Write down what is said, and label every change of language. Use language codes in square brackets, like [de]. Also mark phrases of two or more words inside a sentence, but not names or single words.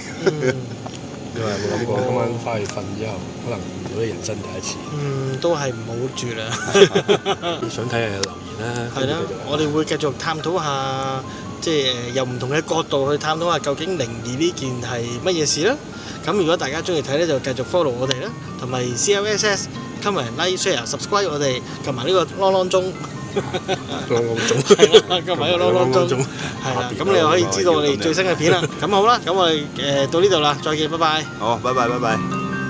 [yue] 你話有冇諗過今晚翻去瞓之後，可能遇到人生第一次？都係唔好住啦。你想睇下留言啦。係啦，我哋會繼續探討下，即係由唔同嘅角度去探討下究竟靈異呢件係乜嘢事啦。咁如果大家中意睇咧，就繼續 follow 我哋啦，同埋 CLSS [en] comment like share subscribe [yue] 我哋，同埋呢個啷啷鐘，啷啷鐘，係啦，同埋呢個啷啷鐘，係啦，咁你又可以知道我哋最新嘅片啦。咁好啦，咁我哋到呢度啦，再見，拜拜。好，拜拜。